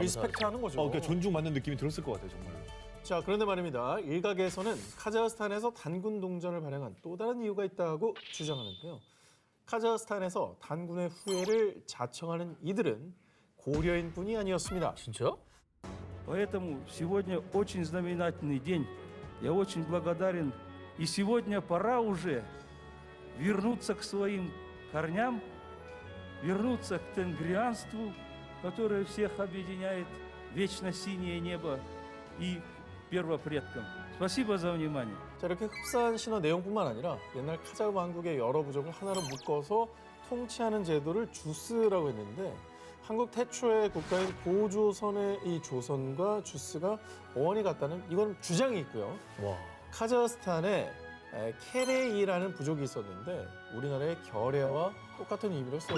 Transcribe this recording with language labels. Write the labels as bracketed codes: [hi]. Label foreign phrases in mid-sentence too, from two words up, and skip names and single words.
[ko] 리스펙트하는 거죠. 그러니까 존중받는 느낌이 들었을 것 같아요, 정말로. 자, 그런데 말입니다. 일각에서는 카자흐스탄에서 단군 동전을 발행한 또 다른 이유가 있다고 주장하는데요. 카자흐스탄에서 단군의 후예를 자청하는 이들은 고려인뿐이 아니었습니다. 진짜? [ru] Поэтому сегодня очень знаменательный день. Я очень благодарен. И сегодня пора уже вернуться к своим корням, вернуться к тенгрианству, которое всех объединяет, вечно синее небо и первопредкам. [ko] 자, 이렇게 흡사한 신화 내용뿐만 아니라 옛날 카자흐 왕국의 여러 부족을 하나로 묶어서 통치하는 제도를 주스라고 했는데 한국 태초의 국가인 고조선의 이 조선과 주스가 어원이 같다는 이건 주장이 있고요. 카자흐스탄에 케레이라는 부족이 있었는데 우리나라의 결의와 똑같은 의미로 쓰여요.